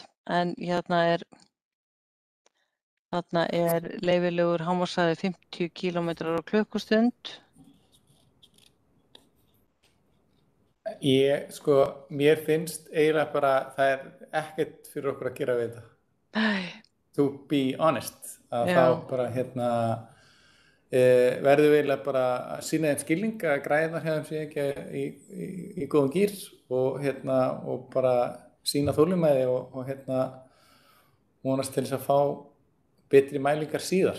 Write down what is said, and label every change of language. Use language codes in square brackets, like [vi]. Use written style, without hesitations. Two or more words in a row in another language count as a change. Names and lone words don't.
[is] En þarna er leyfilegur hámarkshraði 50 km á klukkustund. Mér finnst eiginlega bara, það er ekkert fyrir okkur að gera við þetta. Nei. [en] To be honest, [is] að Já. þá bara verðum við eiginlega bara að sýna þeim skilning að græða hjá þeim sé ekki í góðum gýr og bara sýna þolinmæði og vonast til þess að fá betri mælingar síðar.